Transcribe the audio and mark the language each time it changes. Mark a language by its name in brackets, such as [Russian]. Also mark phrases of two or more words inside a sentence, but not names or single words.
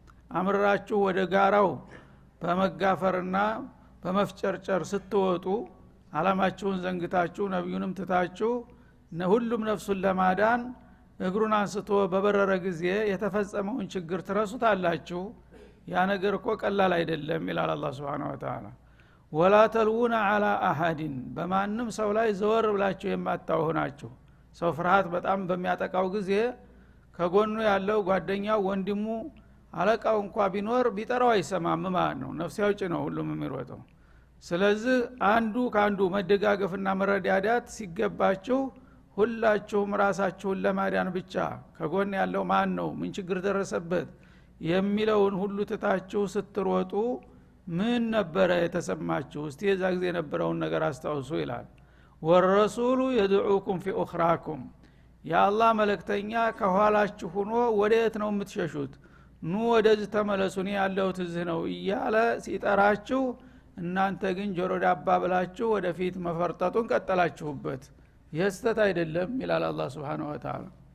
[Amharic] አምራችሁ ወደ ጋራው በመጋፈርና በመፍጨርጨር ስትወጡ አላማችሁን ዘንግታችሁ ነብዩንም ትታችሁ ሁሉም ነፍሱን ለማዳን እግሩን አንስቶ በበረረ ጊዜ የተፈጸመውን ችግር ትረሱታላችሁ። ያ ነገር እኮ ቀላል አይደለም ይላል አላህ [Arabic] سبحانه وتعالى። ولا تلوون على أحد [Amharic] በማንም ሰው ላይ ዘወር ብላችሁ የማታውሆናችሁ። ሰው ፍርሃት በጣም በሚያጠቃው ጊዜ ከጎኑ ያለው ጓደኛው ወንድሙ አለቃው እንኳን ቢኖር ቢጠራው አይሰማም ማለት ነው። ነፍስ ያውጭ ነው ሁሉም የሚሮጠው። ስለዚህ አንዱ ካንዱ መደጋገፍና መረዳዳት ሲገባችሁ ሁላችሁም ራሳችሁን ለማዳን ብቻ ከጎን ያለው ማን ነው ምን ችግር ደረሰበት የሚለውን ሁሉ ትታችሁ ስትሮጡ ምን ነበር የተሰማችሁ? እስቲ የዛ ጊዜ የነበረውን ነገር አስታውሱ ይላል። [Arabic] والرسول يدعوكم في أخراكم [Amharic] ያአላህ መልእክተኛ ከኋላችሁ ሆኖ ወዴት ነው የምትሸሹት? ኑ ወደዚህ ተመለሱ እኔ ያለሁት እዚህ ነው እያለ ሲጠራችሁ እናንተ ግን ጆሮ ዳባ ብላችሁ ወደፊት መፈርጠጡን ቀጠላችሁበት። የስተት አይደለም ይላል አላህ [Arabic] سبحانه وتعالى።